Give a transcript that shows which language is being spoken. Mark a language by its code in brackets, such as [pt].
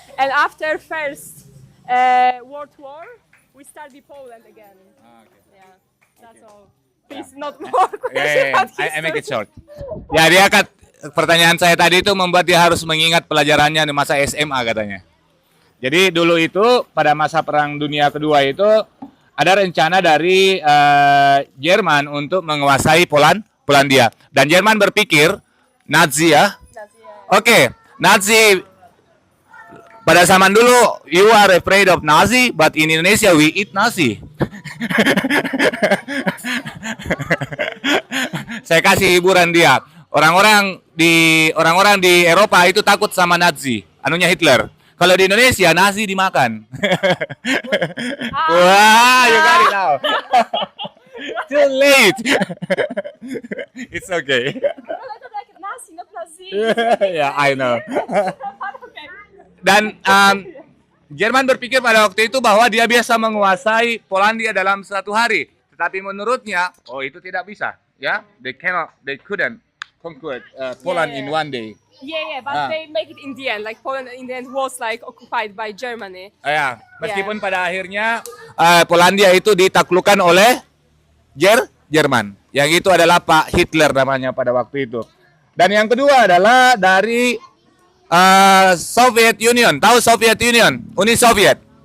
[en] And after First World War, we started Poland again. Okay. Yeah, that's all. Please, not more questions about I make it history. short. [id] Ya, pertanyaan saya tadi itu membuat dia harus mengingat pelajarannya di masa SMA katanya. Jadi dulu itu pada masa Perang Dunia Kedua itu ada rencana dari Jerman untuk menguasai Polandia, dan Jerman berpikir Nazi ya. Oke, Nazi pada zaman dulu [en] you are afraid of Nazi, but in Indonesia we eat nasi. [id] Saya kasih hiburan dia. Orang-orang di Eropa itu takut sama Nazi, anunya Hitler. Kalau di Indonesia nasi dimakan. [en] Wah, you got it now. Too late. It's okay. Nazi, not Nazi. Yeah, I know. Okay. [id] Dan Jerman berpikir pada waktu itu bahwa dia biasa menguasai Polandia dalam 1 hari. Tetapi menurutnya, itu tidak bisa. [en] Ya, they couldn't conquer Poland in 1 day. Yeah, but they make it in the end. Like Poland in the end was like occupied by Germany. [id] Ya, meskipun pada akhirnya Polandia itu ditaklukkan oleh Jerman. Yang itu adalah Pak Hitler namanya pada waktu itu. Dan yang kedua adalah dari Soviet Union. Tahu Soviet Union? Uni Soviet.